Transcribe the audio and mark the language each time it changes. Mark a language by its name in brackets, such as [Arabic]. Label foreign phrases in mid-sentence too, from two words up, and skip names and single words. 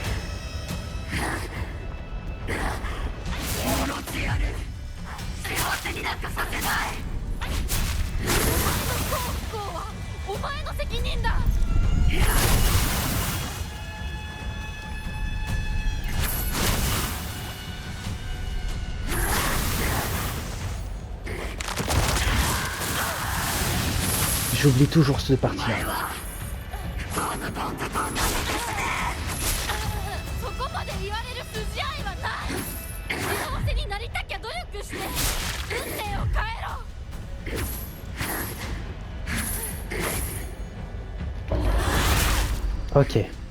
[Japanese] 不幸はお前の責任だ。 [French] J'oublie toujours cette partie-là. [Japanese] そこまで言われる筋合いはない。幸せになりたきゃ努力して運命を変えろ。 [French] Ok.